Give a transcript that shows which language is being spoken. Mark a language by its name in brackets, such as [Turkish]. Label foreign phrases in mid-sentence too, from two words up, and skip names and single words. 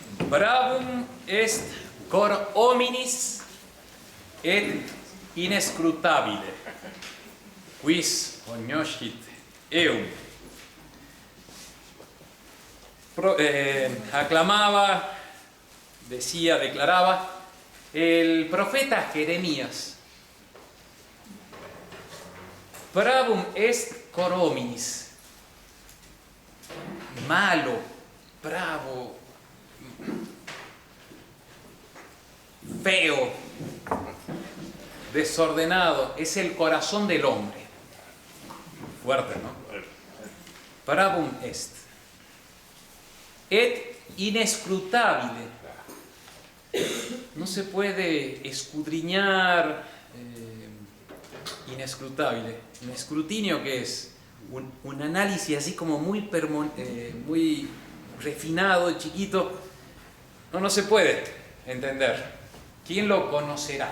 [Latin] Bravum est cor hominis et inescrutabile, quis cognoscit eum. [Spanish] Aclamaba, decía, declaraba el profeta Jeremías: [Latin] Bravum est cor hominis. [Spanish] Malo, bravo, feo, desordenado, es el corazón del hombre. Fuerte, ¿no? [Latin] Bravum est. Et inescrutabile. [Spanish] No se puede escudriñar. Inescrutabile. ¿Un escrutinio qué es? Un análisis así como muy refinado, chiquito. No se puede entender. ¿Quién lo conocerá?